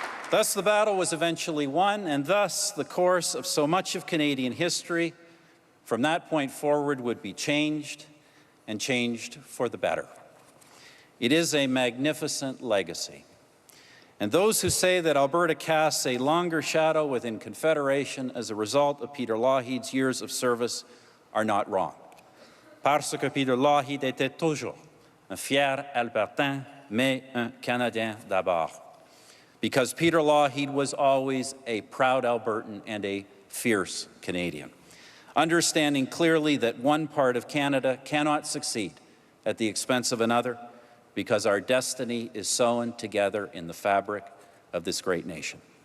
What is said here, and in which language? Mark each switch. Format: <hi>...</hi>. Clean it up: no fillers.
<en>Thus, the battle was eventually won, and thus the course of so much of Canadian history from that point forward would be changed, and changed for the better. It is a magnificent legacy. And those who say that Alberta casts a longer shadow within Confederation as a result of Peter Lougheed's years of service are not wrong.</en> <fr>Parce que Peter Lougheed était toujours un fier Albertan, mais un Canadien d'abord.</fr> <en>Because Peter Lougheed was always a proud Albertan and a fierce Canadian, understanding clearly that one part of Canada cannot succeed at the expense of another, because our destiny is sewn together in the fabric of this great nation.</en>